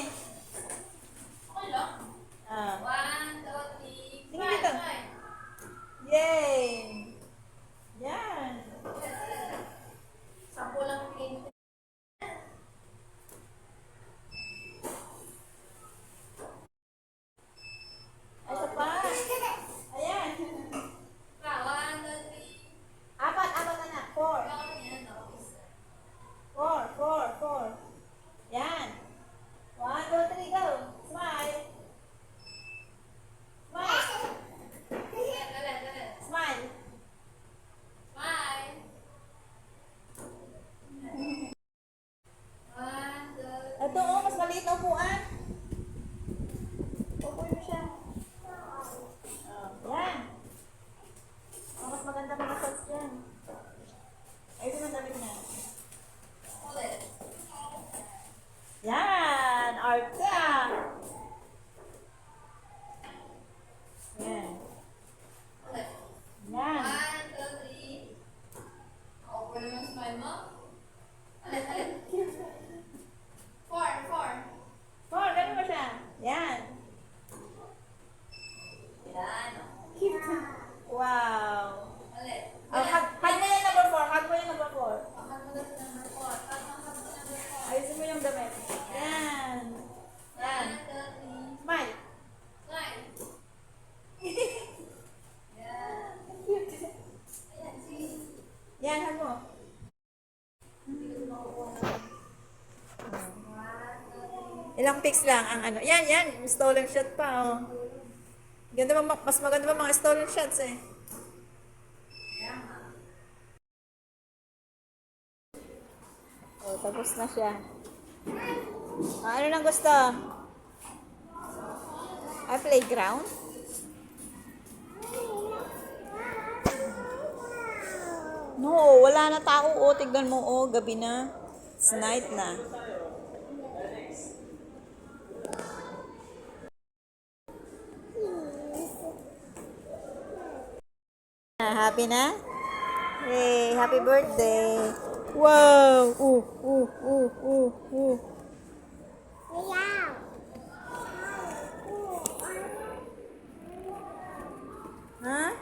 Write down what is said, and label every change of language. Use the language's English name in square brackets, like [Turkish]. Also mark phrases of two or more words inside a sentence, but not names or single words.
[Filipino] Okay lang. Ah. [English] One, two, three. [Filipino] Tingin dito. [English] Five. [Filipino] Yay! Yan. Sampo lang kayo. Ay, isa pa. Ayan. [English] One, two, three. [Filipino] Apat, apat anak. Four. Yan, no? [English] Four, four, four. Yan. 1, 2, 3, go. Smile. Smile. [Filipino] Ulit, ulit, ulit. [English] Smile. Smile. One, two, [Filipino] Ito, oh, mas maliit na upuan. Upuin mo siya. Oh, yan. Oh, mas maganda mga shots yan. Ayun ang damit niya. ulit. Yan! Arte ah! Yan. Ulit. Yan. [English] One, two, three. [Filipino] Open mo yung smile mo. Ulit, ulit. [English] Four, four. Four, [Filipino] ganun mo siya. Yan. Yan. Wow. Ulit. Oh, hug mo yung number 4. Hug mo yung number 4. Pakan mo na sa [English] number four. [Filipino] Pakan mo sa [English] number four. [Filipino] Ayusin mo yung damit. Yan. Yan. [English] One, two, three. Smile. Smile. [Filipino] Yan. Ayan, sige. Yan, hug mo. Ilang pics lang ang ano. Yan, yan. [English] Stolen shot [Filipino] pa, oh. Ganda ba, mas maganda ba mga [English] stolen shots [Filipino] eh. Oh, tapos na siya. Ah, ano nang gusto? Ah, playground? No, wala na tao. Oh, tignan mo. Oh, gabi na. [English] It's night na. [Filipino] Happy na? [English] Hey, happy birthday. Wow! Ha?